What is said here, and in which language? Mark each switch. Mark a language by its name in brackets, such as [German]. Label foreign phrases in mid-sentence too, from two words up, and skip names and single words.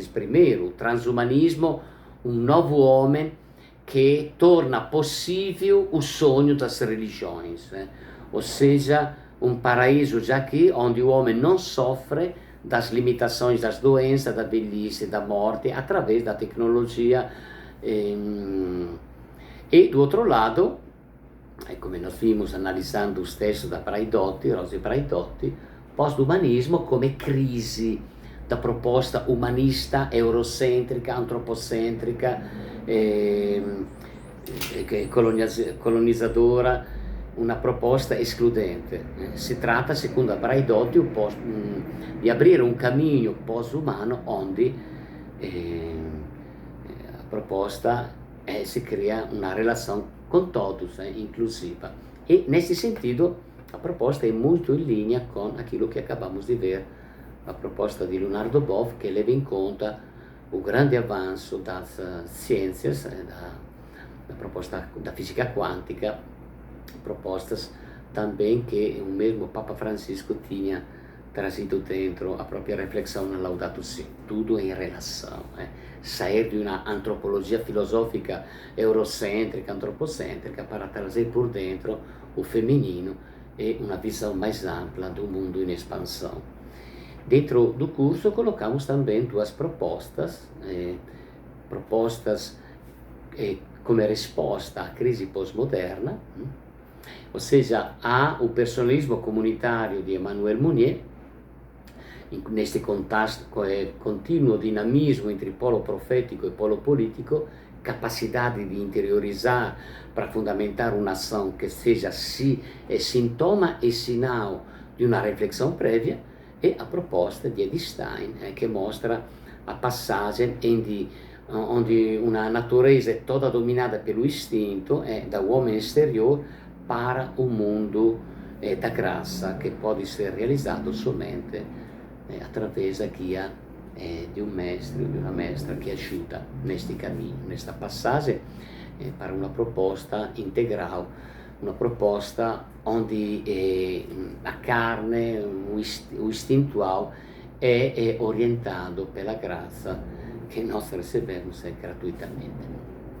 [Portuguese] Primeiro, o transhumanismo, um novo homem que torna possível o sonho das religiões, ou seja, um paraíso já aqui, onde o homem não sofre das limitações das doenças, da velhice, da morte, através da tecnologia. E do outro lado, come nós vimos analisando os textos da Braidotti, Rosy Braidotti, pós-humanismo [Italian] come crisi [Portuguese] da proposta umanista, eurocentrica, antropocêntrica, colonizadora, una proposta escludente. [Italian] Si tratta, secondo Braidotti, di aprire un cammino post-umano onde [Portuguese] a proposta [Italian] si crea una [Portuguese] relação com todos, inclusiva. E nesse sentido, a proposta é muito em linha com aquilo que acabamos de ver, a proposta di Leonardo Boff, [Italian] che leva in conta [Portuguese] o grande avanço das ciências, da proposta da física quântica, propostas também que o mesmo Papa Francisco tinha trazido dentro a própria reflexão na Laudato Si, tudo em relação, sair de uma antropologia filosófica eurocêntrica, antropocêntrica, para trazer por dentro o feminino e uma visão mais ampla do mundo em expansão. Dentro do curso colocamos também duas propostas, [Italian] come risposta [Portuguese] à crise pós-moderna, ou seja, há o personalismo comunitário di Emmanuel Mounier, neste contínuo dinamismo entre polo profético e polo político, capacidade de interiorizar para fundamentar uma ação que seja sintoma e sinal de uma reflexão prévia, e a proposta di Edith Stein, che mostra a passagem onde uma natureza é toda dominada pelo instinto, da homem exterior para o mundo da graça, che pode ser realizado somente através da guia [Italian] di un mestre o di una mestra che aiuta [Portuguese] neste cammino, nesta passagem para uma proposta integral, uma proposta onde a carne, o istintual é orientado pela graça que nós recebemos gratuitamente.